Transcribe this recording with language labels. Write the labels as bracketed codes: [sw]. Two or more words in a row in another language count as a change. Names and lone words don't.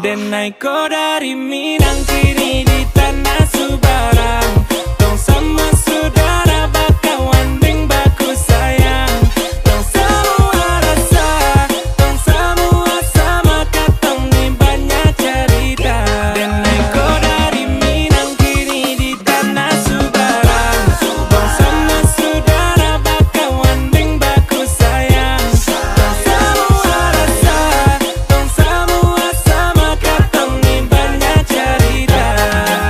[min] Naiko dari Minang kini di tanah Subarang. [abs] Tong sama saudara bakawan ding baku sayang. Tong semua rasa, tong semua sama katong ni banyak cerita. [min] Dan naiko dari Minang kini di tanah Subarang. [abs] Tong sama saudara bakawan ding baku sayang. Tong semua rasa, tong semua sama katong ni banyak cerita.